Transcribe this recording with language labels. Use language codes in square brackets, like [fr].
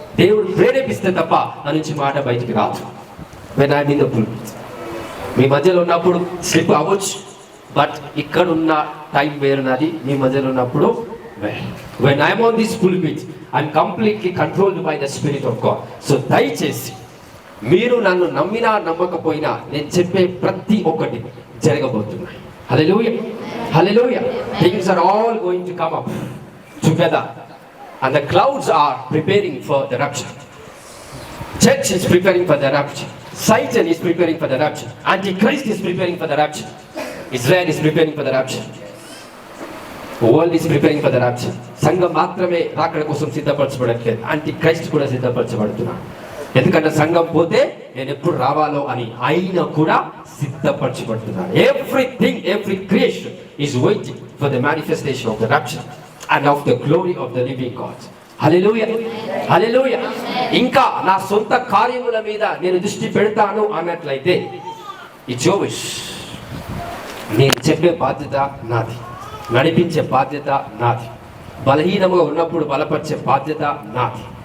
[te] దేవుడు ప్రేరేపిస్తే తప్ప నా నుంచి మాట బయటికి రాదు. [en] when I mean the pulpit, [te] మీ మధ్యలో ఉన్నప్పుడు స్లిప్ అవ్వచ్చు, బట్ ఇక్కడ ఉన్న టైం వేరున్నది. మీ మధ్యలో ఉన్నప్పుడు [en] When I'm on this pulpit I'm completely controlled by the spirit of God. [te] So దయచేసి మీరు నన్ను నమ్మినా నమ్మకపోయినా నేను చెప్పే ప్రతి ఒక్కటి జరగబోతున్నాయి. హల్లెలూయా, హల్లెలూయా. [en] Things are all going to come up together and the clouds are preparing for the rapture. Church is preparing for the rapture. Satan is preparing for the rapture. Antichrist is preparing for the rapture. Israel is preparing for the rapture. World is preparing for the rapture. [te] సంఘం మాత్రమే రాకడ కోసం సిద్ధపరచబడట్లేదు, Antichrist కూడా సిద్ధపరచబడుతున్నాడు. ఎందుకంటే సంఘం పోతే నేను ఎప్పుడు రావాలో అని ఆయన కూడా సిద్ధపరచబడుతున్నాడు. [en] Every creation is waiting for the manifestation of the rapture. and of the glory of the living God. [te] హల్లెలూయా, హల్లెలూయా. ఇంకా నా సొంత కార్యముల మీద నేను దృష్టి పెడతాను అన్నట్లయితే [en] It's your wish. [te] నేను చెప్పే బాధ్యత నాది, నడిపించే బాధ్యత నాది, బలహీనంగా ఉన్నప్పుడు బలపరిచే బాధ్యత నాది.